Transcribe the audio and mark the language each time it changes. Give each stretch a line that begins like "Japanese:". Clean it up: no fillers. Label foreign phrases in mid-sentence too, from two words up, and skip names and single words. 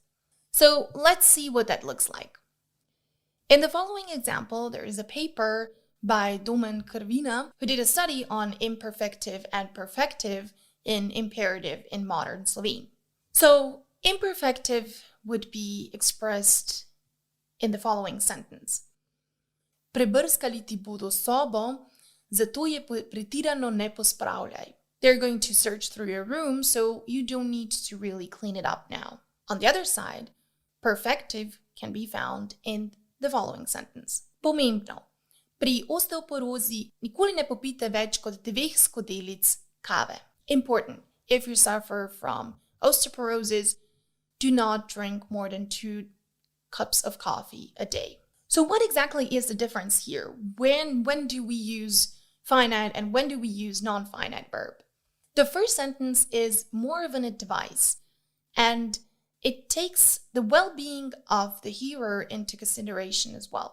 English: So let's see what that looks like. In the following example, there is a paper by Domen Krvina, who did a study on imperfective and perfective in imperative in modern Slovene. So imperfective would be expressed in the following sentence.
Slovenian: Prebrskali ti bodo sobo, zato je pretirano ne pospravljaj.
English: They're going to search through your room, so you don't need to really clean it up now. On the other side, perfective can be found in the following sentence.
Slovenian: Pomembno. Pri osteoporozi nikoli ne popite več kot 2 skodelic kave.
English: Important. If you suffer from osteoporosis, do not drink more than 2 cups of coffee a day. So what exactly is the difference here? When do we use finite and when do we use non-finite verb? The first sentence is more of an advice, and it takes the well-being of the hearer into consideration as well.